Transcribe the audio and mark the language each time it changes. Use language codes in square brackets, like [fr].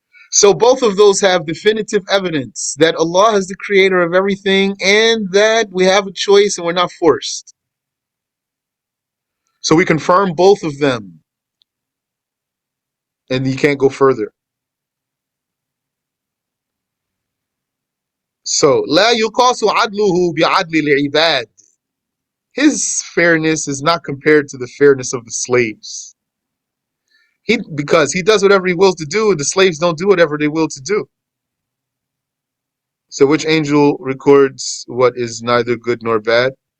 [en] So both of those have definitive evidence that Allah is the creator of everything and that we have a choice and we're not forced. So we confirm both of them and you can't go further. [ar] So لا يقاس عدله بعدل العباد. [en] His fairness is not compared to the fairness of the slaves. Because he does whatever he wills to do, and the slaves don't do whatever they will to do. So which angel records what is neither good nor bad?